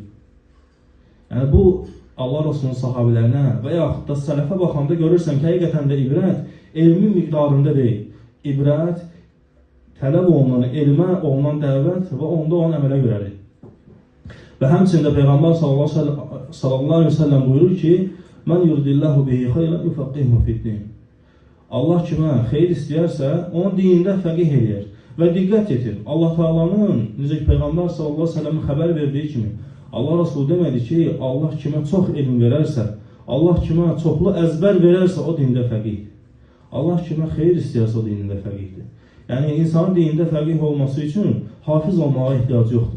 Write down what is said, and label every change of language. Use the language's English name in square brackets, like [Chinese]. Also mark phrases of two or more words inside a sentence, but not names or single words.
[Azerbaijani] Yəni bu Allah Resulünün sahabələrinə və yaxud da sələfə baxanda görürsən ki, həqiqətən də ibrət elmin miqdarında deyil. İbrət tələb olunan elmə olunan dəvət və onda olan əmələ görədir. Və həmçində Peyğəmbər [Arabic] صلى الله عليه وسلم [Azerbaijani] buyurur ki, [Arabic] "من يرد الله به خيرا يفقهه في الدين." [Azerbaijani] Allah kimə xeyir istəyərsə, onu dində fəqih eləyər. Və diqqət yetir, Allah Taala'nın necə ki Peyğəmbər [Arabic] صلى الله عليه وسلم [Azerbaijani] xəbər verdiyi kimi, Allah Resulü demədi ki, Allah kimə çox elm verərsə, Allah kimə çoxlu əzbər verərsə, o dində fəqihdir. Allah kimə xeyir istəyərsə, o dində fəqihdir. Yəni insanın dində fəqih olması üçün hafiz olmağa ehtiyacı yoxdur.